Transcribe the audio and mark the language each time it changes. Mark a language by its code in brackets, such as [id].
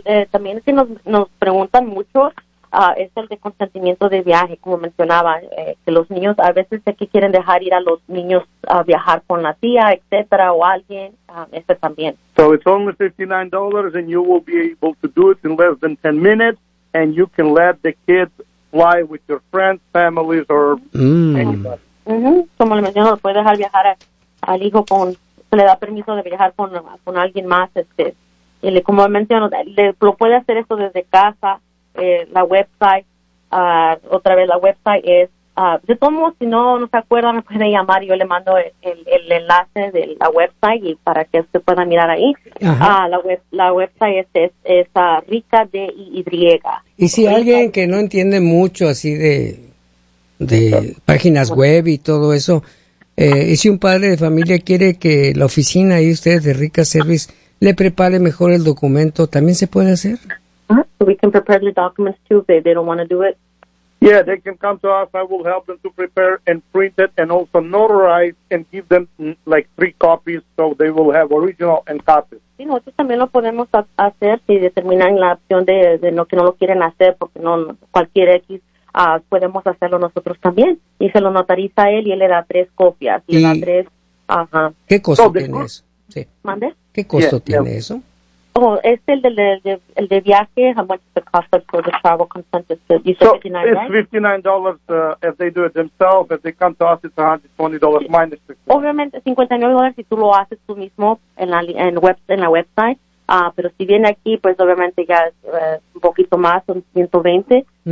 [es] También si nos preguntan mucho, es el de consentimiento de viaje, como mencionaba, que los niños a veces sé que quieren dejar ir a los niños a viajar con la tía, etcétera, o alguien, ese también. [en] So it's only $59 and you will be able to do it in less than 10 minutes and you can let the kids fly with your friends, families, or anybody. [es] Como le mencionó, puede dejar viajar al hijo se le da permiso de viajar con alguien más, y como mencionó, lo puede hacer eso desde casa. La website, otra vez la website es, de todos modos, si no se acuerdan, me pueden llamar y yo le mando el enlace de la website y para que usted pueda mirar ahí. La website es RICA, D-I-Y. Y si alguien que no entiende mucho así de páginas web y todo eso, y si un padre de familia quiere que la oficina y ustedes de RICA Service le prepare mejor el documento, ¿también se puede hacer? [en] We can prepare the documents too if they don't want to do it. Yeah, they can come to us. I will help them to prepare and print it and also notarize and give them three copies so they will have original and copies. [es] Sí, nosotros también lo podemos hacer si determinan la opción de no que no lo quieren hacer porque no cualquier X, podemos hacerlo nosotros también. Y se lo notariza él y él le da tres copias. Y le da tres. ¿Qué costo tiene eso? Sí. ¿Mande? ¿Qué costo tiene eso? Oh, es el de viaje. [en] How much is the cost for the travel consent? It's $59, right? It's $59 if they do it themselves. If they come to us, it's $120 minus $60. [es] Obviamente, $59 si tú lo haces tú mismo en la website. Pero si viene aquí, pues obviamente ya es un poquito más, son $120.